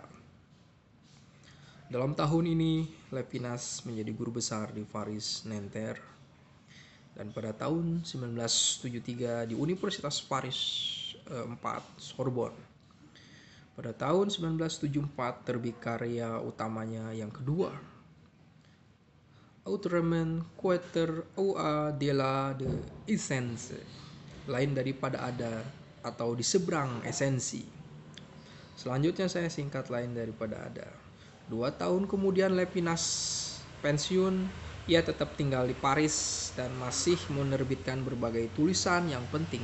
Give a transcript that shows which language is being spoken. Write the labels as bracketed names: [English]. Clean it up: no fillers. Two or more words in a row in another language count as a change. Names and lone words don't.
[Indonesian] Dalam tahun ini, Levinas menjadi guru besar di Paris Nanterre, dan pada tahun 1973 di Universitas Paris 4 Sorbonne. Pada tahun 1974 terbit karya utamanya yang kedua, Autrement Quater au delà de essence, lain daripada ada atau di seberang esensi. Selanjutnya saya singkat lain daripada ada. 2 tahun kemudian Levinas pensiun, ia tetap tinggal di Paris dan masih menerbitkan berbagai tulisan yang penting.